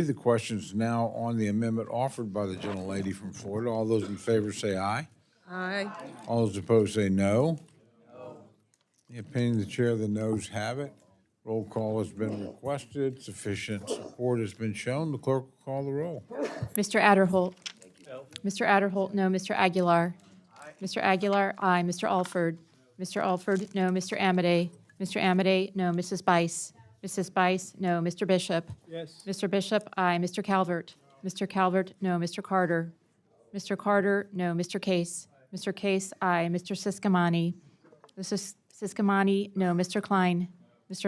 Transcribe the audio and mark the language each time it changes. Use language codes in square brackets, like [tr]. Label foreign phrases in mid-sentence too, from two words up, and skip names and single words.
[en] The question is now on the amendment offered by the gentlelady from Florida. All those in favor say aye. Aye. All those opposed say no. In the opinion of the chair, the noes have it. Roll call has been requested. Sufficient support has been shown. The clerk will call the roll. Mr. Adderholt. Mr. Adderholt, no. Mr. Aguilar. Mr. Aguilar, aye. Mr. Alford? Mr. Alford, no. Mr. Amity? Mr. Amity, no. Mrs. Bice? Mrs. Bice, no. Mr. Bishop? Yes. Mr. Bishop, aye. Mr. Calvert? Mr. Calvert, no. Mr. Carter? Mr. Carter, no. Mr. Case? Mr. Case, aye. Mr. Siskamani? Mr. Siskamani, no. Mr. Klein? Mr.